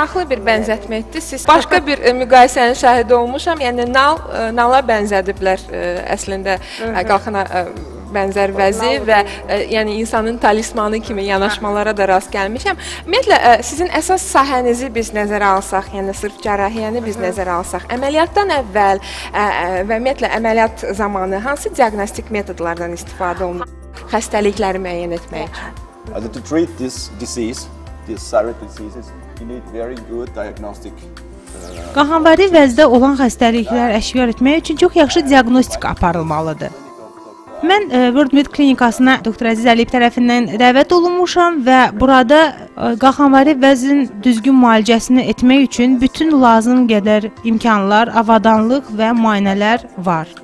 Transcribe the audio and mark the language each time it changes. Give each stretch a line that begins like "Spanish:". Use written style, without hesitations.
Azerbaijani: Maraqlı bir bənzətmə etdi. Siz başqa bir müqayisənin şahidi olmuşam, yəni nala bənzədiblər əslində qalxana bənzər vəzi və yəni insanın talismanı kimi yanaşmalara da rast gəlmişəm. Ümumiyyətlə, sizin əsas sahənizi biz nəzərə alsaq, yəni sırf cərrahiyyəni biz nəzərə alsaq, əməliyyatdan əvvəl və ümumiyyətlə əməliyyat zamanı hansı diaqnostik metodlardan istifadə olunur xəstəlikləri müəyyən etmək üçün?
English: To treat this disease, these thyroid diseases, you need very good diagnostic.
Azerbaijani: Qanvari vəzdə olan xəstəliklər əşkar etmək üçün çox yaxşı diaqnostika aparılmalıdır. Mən World Med klinikasına doktor Əziz Əliyev tərəfindən dəvət olunmuşam və burada qanvari vəzin düzgün müalicəsini etmək üçün bütün lazım qədər imkanlar, avadanlıq və müayinələr var.